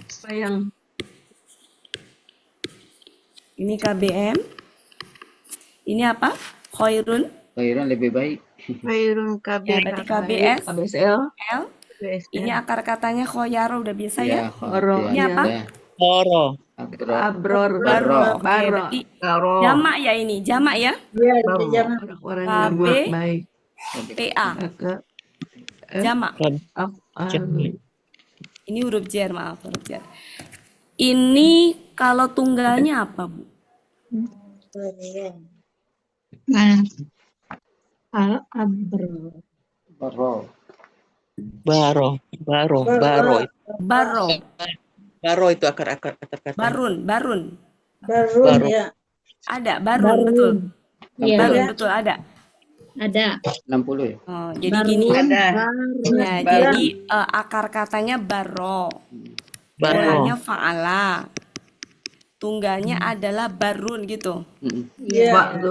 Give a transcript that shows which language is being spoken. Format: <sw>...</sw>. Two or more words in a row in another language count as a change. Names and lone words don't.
<id>Sayang. Ini KBM. Ini apa? Khairun. Khairun lebih baik. Khairun Ya, berarti KBS. KBSL. L. Ini akar katanya khoyaro, udah biasa ya? Ya, Horo, Ini apa? ya. Boro. Abro. Abror. Baro. Oke, Baro. berarti Karo. jamak ya ini, jamak ya? Baro. Orang-orang yang berbuat baik. PA, Kakak. jamak. Af'alun. Ini huruf jar, maaf, huruf jar. Ini kalau tunggalnya apa, Bu? Al-abro. Baro. Baro. Baro. Baro. Baro, Baro itu akar-akar kata-kata. barun, barun. Baro. Ada, barun, betul. Iya, Barun, betul, ada. ada. 60 ya. Oh, jadi gini. Ada. Ya, jadi akar katanya baro. Baro. Mulanya fa'ala. Tunggalnya adalah barun gitu. Fa'lun.</id>